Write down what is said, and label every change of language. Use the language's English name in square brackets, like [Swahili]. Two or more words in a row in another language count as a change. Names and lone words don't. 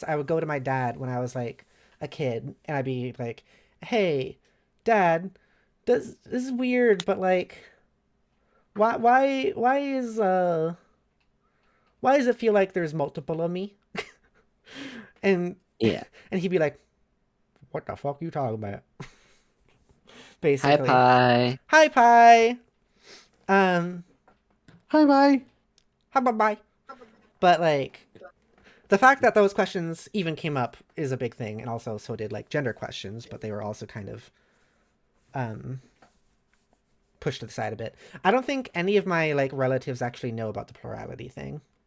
[English] I would go to my dad when I was like a kid and I'd be like, hey, Dad, this is weird, but like, why does it feel like there's multiple of me? And Yeah. and he'd be like, what the fuck you talking about? Basically. Hi, Pi. Hi, Pi. Hi, bye. How about bye? But like, the fact that those questions even came up is a big thing, and also so did like gender questions, but they were also kind of pushed to the side a bit. I don't think any of my like relatives actually know about the plurality thing.